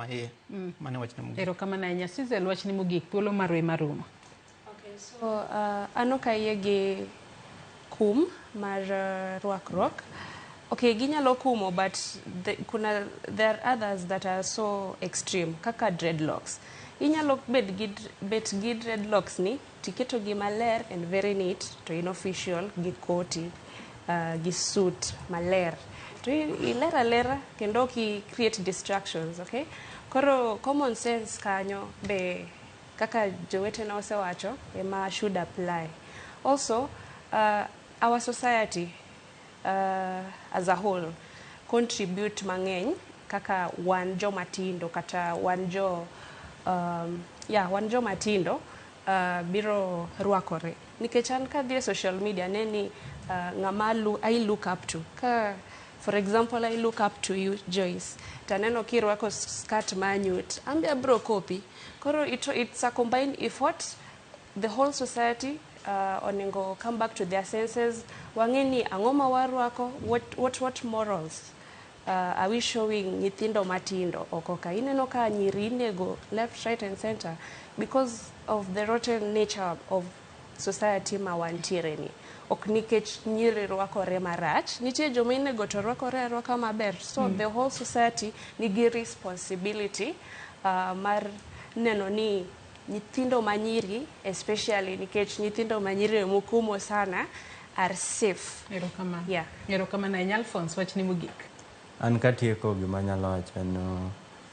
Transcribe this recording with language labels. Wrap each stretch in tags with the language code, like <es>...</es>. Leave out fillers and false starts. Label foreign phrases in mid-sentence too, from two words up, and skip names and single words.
<luo>mane wachne mogik. Erokamano ahinya. Cyzel, wachni mogik, thuolo marwe marumo. Okay, so an ok ayie gi kum mar rwakruok. Okay, ginyalo kumo,</luo> <en>but there are others that are so extreme,</en> <luo>kaka dreadlocks. Inyalo bet gi dreadlocks ni, tiketo gi maler</luo> <en>and very neat,</en> <luo>to in official, gi koti, gi suit maler. To ilera lera, kendo ki</luo> <en>create distractions,</en> <luo>okay? Koro</luo> <en>common sense</en> <luo>kanyo be kaka jowetena osewacho ema</luo> <en>should apply. Also, our society as a whole contribute</en> <luo>mang'eny kaka wan joma tindo kata wan jomatindo biro rwakore. Nikech an kadhi e</luo> <en>social media</en> <luo>neni ng'ama</luo> <en>I look up to. For example, I look up to you, Joyce.</en> <luo>Taneno kirwako skirt manyut. Ambia bro copy.</luo> <en>Koro it's a combined effort. The whole society onengo come back to their senses.</en> <luo>Wangeni angoma warwako.</luo> <en>What morals are we showing</en> <luo>nyithindo matindo? Okoka ineno ka nyiri inego</luo> <en>left, right and center because of the rotten nature of society</en> <luo>ma wantiere ni. Ok nikech nyiri rwakore marach, nitie joma inego to rwakore arwaka maber.</luo> <en>So the whole society</en> <luo>nigi responsibility mar neno ni nyithindo manyiri, especially nikech nyithindo manyiri mukumo sana,</luo> <en>are safe.</en> <luo>Erokamano. Yeah. Erokamano ahinya. Alphonse, wachni mogik. An katieko gima nyalo wacho no</luo>